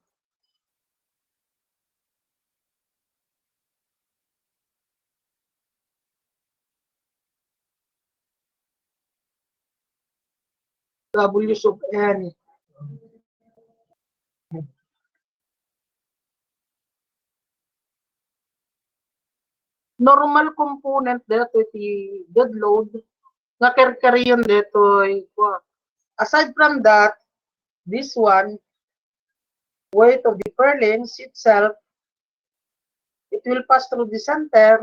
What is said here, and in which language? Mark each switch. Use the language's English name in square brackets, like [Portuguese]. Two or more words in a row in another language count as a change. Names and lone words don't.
[English] W sub n. Normal component [Iloko] dito ti [English] dead load [Iloko] nga karyon dito. [English] Aside from that, this one, weight of the purlins itself, it will pass through the center.